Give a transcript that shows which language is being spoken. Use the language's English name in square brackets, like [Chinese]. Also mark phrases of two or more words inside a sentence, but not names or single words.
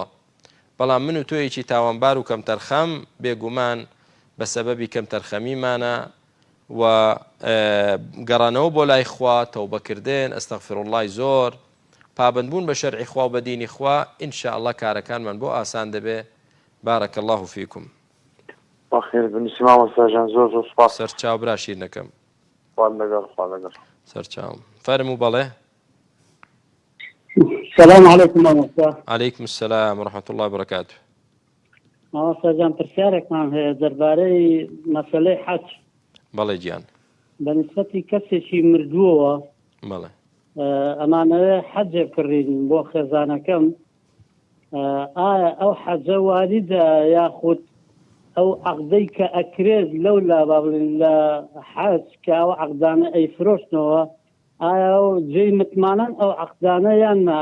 [Central Kurdish] بەڵام من و تۆیەکی تاوانبار و کەم تەرخەم بێگومان بە سەبەبی کەم تەرخەمیمانە و گەڕانەوە بۆ لای خوا، تەوبەکردن، ئەستەغفیڕوڵڵای زۆر، پابندبوون بە شەرعی خوا و بە دینی خوا، ئینشاءڵڵا کارەکانمان بۆ ئاسان دەبێ. [Arabic] بارەکە الله فیکم. [Central Kurdish] بەخێر بنووسی مامۆستاجان، زۆر سوپاس. سەرچاو برا شیرنەکەم. خوا لەگەڵ سەرچاوم. فەرموو. بەڵێ. [Arabic] السلام عليكم مامۆستا. عليكم السلام ورحمة الله وبركاته. [Central Kurdish] مامۆستاجان پرسیارێکمان هەیە دەربارەی مەسەلەی حەج. بەڵێ گیان. بە نیسبەتی کەسێکی مردووەوە، بەڵێ، ئەمانەوێ حەجێ کڕین بۆ خێزانەکەم، ئایا ئەو حەجە واریدە یاخود ئەو عەقدەی کە ئەکرێت لەولا با بڵێن لە حەج کە ئەو عەقدانە ئەیفرۆشتنەوە، ئایا ئەو جێی متمانەن ئەو عەقدانە یان نا؟